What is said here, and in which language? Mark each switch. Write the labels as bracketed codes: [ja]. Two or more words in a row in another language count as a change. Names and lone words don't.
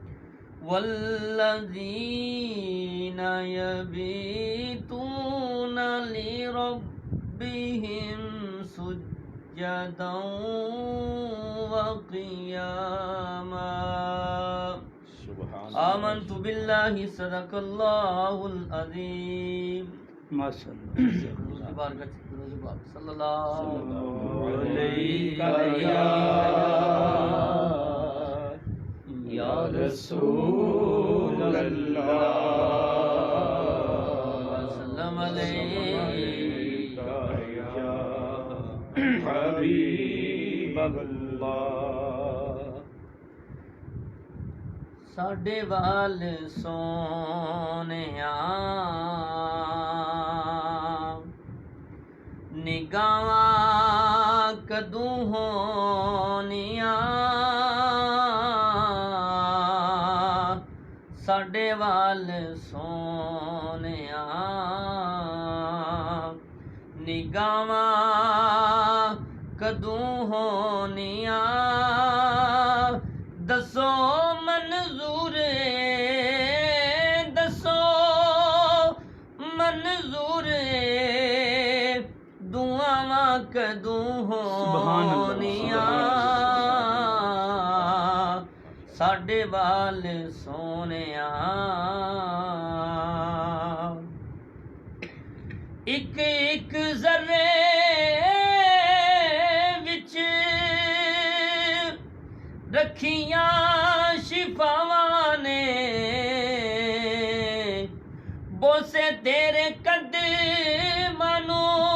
[ar] والذين يبيتون لربهم سجدا وقياما سبحان آمنت بالله صدق الله العظيم ماشاء اللہ صلی اللہ یا رسول اللہ وسلم علیہ یا حبیب اللہ [pa] ساڈے وال سونیا نگاواں کدوں ہونیاں ساڈے وال سونیا نگاواں کدوں ہونیاں دسو منظور دسو منظور دعاواں کدوں ہونیاں ساڈے وال سونیا ایک ایک ذرے وچ رکھیاں شفاواں نے بوسے تیرے قدماں نوں